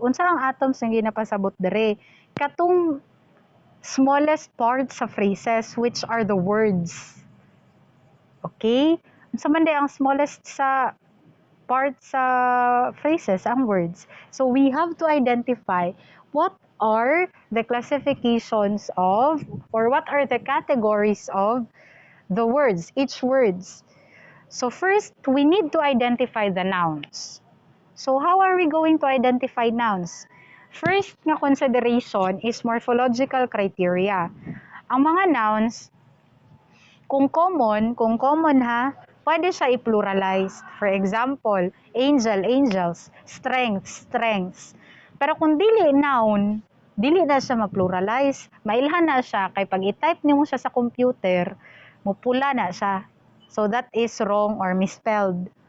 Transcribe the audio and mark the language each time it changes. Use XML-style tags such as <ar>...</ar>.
<ceb>Unsa ang atoms nga ginapasabot dere? Katong</ceb> <en>smallest parts sa phrases, which are the words. Okay?</en> <ceb>Sa man ang smallest sa part sa phrases, ang words.</ceb> <en>So we have to identify what are the classifications of, or what are the categories of the words, each words. So first, we need to identify the nouns. So how are we going to identify nouns? First nga consideration is morphological criteria.</en> <ceb>Ang mga nouns, kung common ha, pwede siya i-pluralize.</ceb> <en>For example, angel, angels, strength, strengths.</en> <ceb>Pero kung dili noun, dili na siya ma-pluralize. Mailhan na siya kay pag i-type nimo siya sa computer, mupula na siya.</ceb> <en>So that is wrong or misspelled.</en>